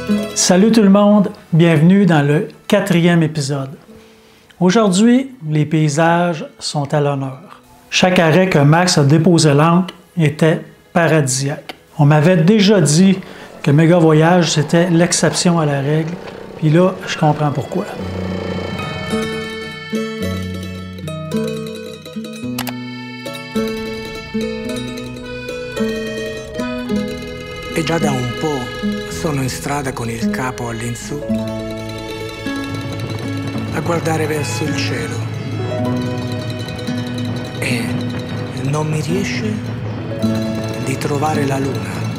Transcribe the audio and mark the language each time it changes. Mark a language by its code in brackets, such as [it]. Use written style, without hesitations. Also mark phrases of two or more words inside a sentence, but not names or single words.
[fr] Salut tout le monde, bienvenue dans le 4e épisode. Aujourd'hui, les paysages sont à l'honneur. Chaque arrêt que Max a déposé l'ancre était paradisiaque. On m'avait déjà dit que Méga Voyage, c'était l'exception à la règle, puis là, je comprends pourquoi. [it] E già da un po' sono in strada con il capo all'insù a guardare verso il cielo e non mi riesce di trovare la luna.